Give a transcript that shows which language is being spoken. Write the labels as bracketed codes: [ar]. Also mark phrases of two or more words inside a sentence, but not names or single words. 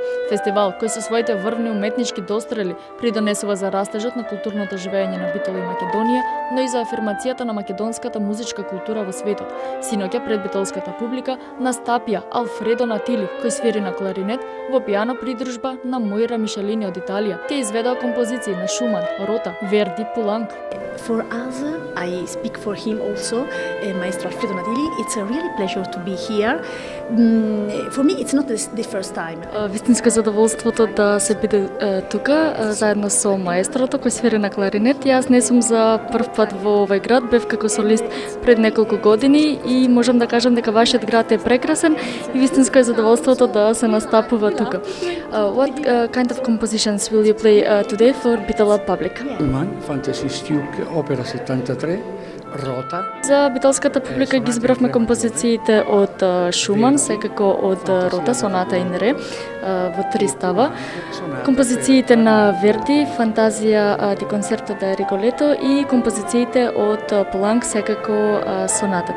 [mk] Фестивал кој со своите врвни уметнички дострели придонесува за растежот на културното живење на Битола и Македонија, но и за афирмацијата на македонската музичка култура во светот. Синоќа пред битолската публика настапија Алфредо Натили, кој свири на кларинет во пијано придружба на Мојра Мишелини од Италија. Тие изведоа композиции на Шуман, Рота, Верди, Пуланк. [en] For us, I speak for him also, Maestro Alfredo Natili. It's a really pleasure to be here. For me, it's not the first time. [mk] Вистинско задоволството да се биде тука заедно со маестрото кој свири на кларинет. Јас не сум за прв пат во овој град, бев како солист пред неколку години и можам да кажам дека вашиот град е прекрасен и вистинско е задоволството да се настапува тука. [en] What kind of compositions will you play today for Bitola public? Fantasy Stuke Opera 73, [mk] Рота. За битолската публика ги избравме композициите од Шуман, секако од Рота, Соната in Re, во 3 става. Композициите на Верди, Фантазија ди концерто да Rigoletto и композициите од Пуланк, секако сонатата.